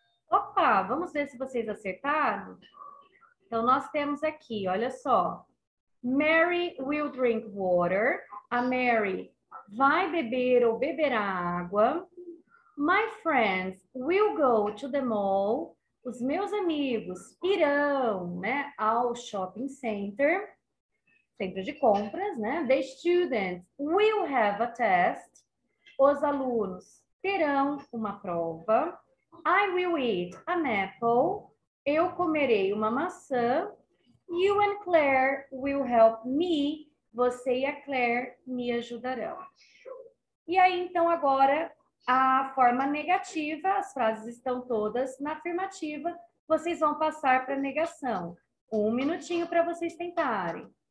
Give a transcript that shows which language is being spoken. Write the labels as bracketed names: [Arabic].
[Portuguese] Opa, vamos ver se vocês acertaram? Então, nós temos aqui, olha só. [English] Mary will drink water. [Portuguese] A Mary vai beber ou beberá água. [English] My friends will go to the mall. [Portuguese] Os meus amigos irão, né, ao shopping center, centro de compras, né? [English] The students will have a test. [Portuguese] Os alunos terão uma prova. [English] I will eat an apple. [Portuguese] Eu comerei uma maçã. [English] You and Claire will help me. [Portuguese] Você e a Claire me ajudarão. E aí, então, agora, a forma negativa, as frases estão todas na afirmativa, vocês vão passar para a negação. Um minutinho para vocês tentarem.